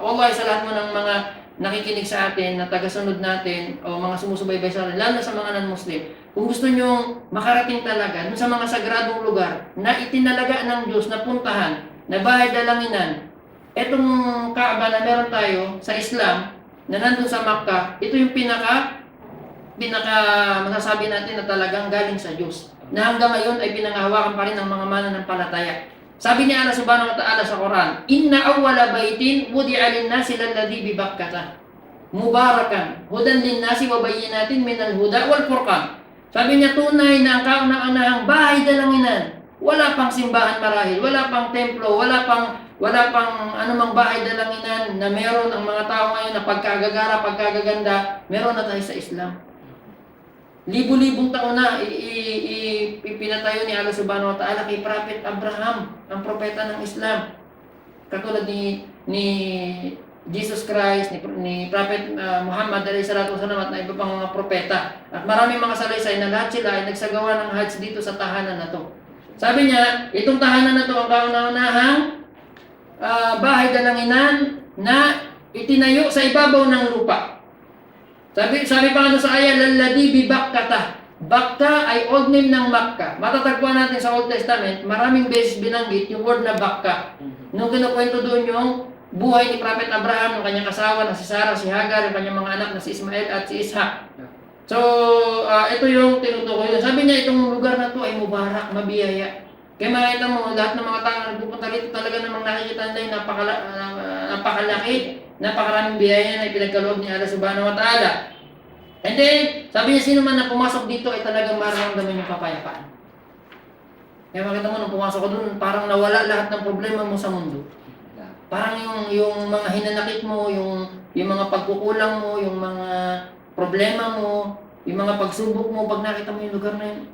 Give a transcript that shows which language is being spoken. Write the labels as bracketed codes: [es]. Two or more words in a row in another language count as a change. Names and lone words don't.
[tl] Wallahi, sa lahat mo ng mga nakikinig sa atin, na tagasunod natin, o mga sumusubaybay sa atin, lalo na sa mga non-Muslim, kung gusto nyo makarating talaga dun sa mga sagradong lugar na itinalaga ng Diyos na puntahan, na bahay dalanginan, etong Kaaba na meron tayo sa Islam, na nandun sa Makkah, ito yung pinaka masasabi natin na talagang galing sa Diyos, na hanggang ngayon ay pinangahawakan pa rin ng mga mananampalataya. Sabi ni [ar] الله سبحانه وتعالى sa Quran, إن أول بيت وضع للناس للذي ببكة مباركا هدى للناس وبينات من الهدى والفرقان. [tl] Sabi niya, tunay na ang kauna-unahang bahay dalanginan. Wala pang simbahan marahil, wala pang templo, wala pang anumang bahay dalanginan na meron ang mga tao ngayon na pagkagagara, pagkagaganda, meron na tayo sa Islam. Libu-libong taon na ipinatayo ni Allah [ar] سبحانه وتعالى [tl] kay Prophet Abraham, ang propeta ng Islam. Katulad ni Jesus Christ, ni Prophet Muhammad [ar] عليه الصلاة والسلام [tl] at na iba pang mga propeta. At maraming mga salaysay na lahat sila ay nagsagawa ng Hajj dito sa tahanan na to. Sabi niya, itong tahanan na to ang kauna-unahang bahay dalanginan na itinayo sa ibabaw ng lupa. Sabi pa nga sa ayah, [ar] للذي ببكة. [tl] Bakkah ay [en] old name [tl] ng Makkah. Matatagpuan natin sa Old Testament, maraming beses binanggit yung word na Bakkah. Nung kinukwento doon yung buhay ni Prophet Abraham, yung kanyang asawa na si Sarah, si Hagar, yung kanyang mga anak na si Ismael at si Ishak. So, ito yung tinutukoy. Sabi niya, itong lugar na to ay mubarak, mabiyaya. Kaya makita mo, lahat ng mga tao na nagpupunta rito talaga namang nakikita nila yung napakalaki, napakaraming biyaya na ipinagkaloob ni Allah [ar] سبحانه وتعالى. [en] And then, [tl] sabi niya, sino man na pumasok dito ay talagang mararamdaman yung kapayapaan. Kaya makita mo, nung pumasok ko doon, parang nawala lahat ng problema mo sa mundo. Parang yung mga hinanakit mo, yung mga pagkukulang mo, yung mga problema mo, yung mga pagsubok mo, pag nakita mo yung lugar na yun.